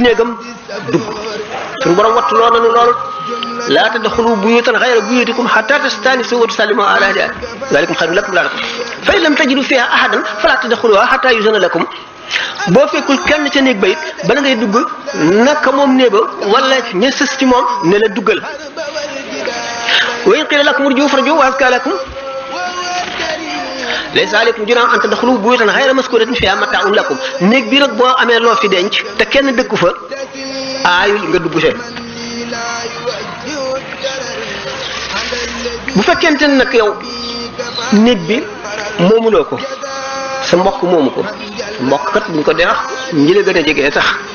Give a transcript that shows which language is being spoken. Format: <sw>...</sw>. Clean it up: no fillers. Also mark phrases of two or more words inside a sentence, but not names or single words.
<wo>néegam dugg suñu borom wattu loo nanu lool laa</wo> <ar>تدخلوا بيوتا غير بيوتكم حتى تستأنسوا وتسلموا على أهلها ذلكم خير لكم لعلكم فإن لم تجدوا فيها أحدا فلا تدخلوها حتى يؤذن لكم</ar> <wo>boo fekkul kenn ca néeg ba it bala ngay dugg naka moom néeba wala ña sës ci moom ne la duggal</wo> <ar>وإن قيل لكم ارجعوا فارجعوا وأزكى لكم ليس عليكم جناح أن تدخلوا بيوتا غير مسكونة فيها متاع لكم</ar> <wo>néeg bi nag boo amee loo fi denc te kenn dëkku fa aayul nga dugg see bu fekkente ne nag yow néeg bi moomuloo ko sa mbokk moomu ko mbokk kat buñ ko dee wax ñi la gën a jege tax</wo>